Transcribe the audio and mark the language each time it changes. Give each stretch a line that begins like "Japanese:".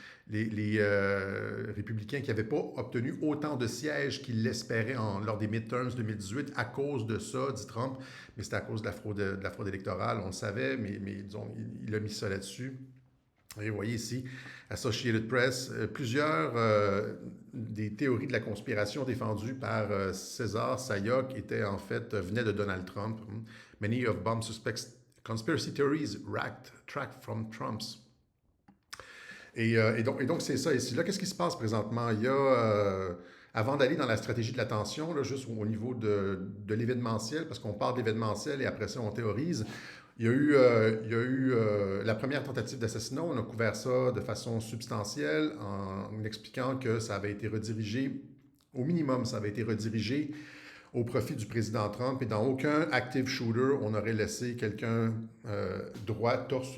French: Les républicains qui n'avaient pas obtenu autant de sièges qu'ils l'espéraient lors des midterms 2018 à cause de ça, dit Trump, mais c'était à cause de la fraude électorale, on le savait, mais disons, il a mis ça là-dessus. Et vous voyez ici, Associated Press, plusieurs des théories de la conspiration défendues par César Sayoc venaient de Donald Trump.
English: Many of bomb suspects conspiracy theories tracked from Trump's.
French: Et donc, c'est ça ici. Là, qu'est-ce qui se passe présentement? Il y a, avant d'aller dans la stratégie de l'attention, là, juste au niveau de l'événementiel, parce qu'on parle d'événementiel et après ça, on théorise. Il y a eu la première tentative d'assassinat. On a couvert ça de façon substantielle en expliquant que ça avait été redirigé, au minimum, ça avait été redirigé au profit du président Trump. Et dans aucun active shooter, on aurait laissé quelqu'un droit, torse.